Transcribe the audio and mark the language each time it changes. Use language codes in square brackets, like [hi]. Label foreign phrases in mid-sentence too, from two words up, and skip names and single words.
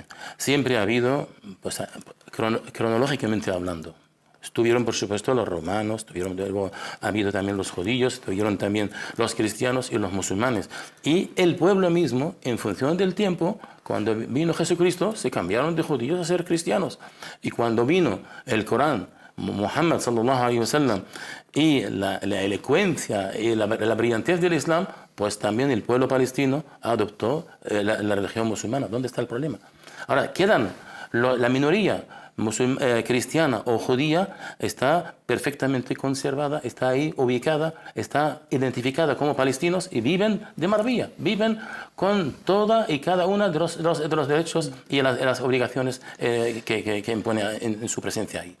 [es] Siempre ha habido, pues, cronológicamente hablando, estuvieron, por supuesto, los romanos, luego ha habido también los judíos, estuvieron también los cristianos y los musulmanes. Y el pueblo mismo, en función del tiempo, cuando vino Jesucristo, se cambiaron de judíos a ser cristianos. Y cuando vino el Corán, [ar] محمد صلى الله عليه وسلم, [es] y la elocuencia y la brillantez del Islam, pues también el pueblo palestino adoptó la religión musulmana. ¿Dónde está el problema? Ahora, quedan la minoría cristiana o judía, está perfectamente conservada, está ahí ubicada, está identificada como palestinos y viven de maravilla, viven con toda y cada una de los derechos y las obligaciones que impone en su presencia ahí.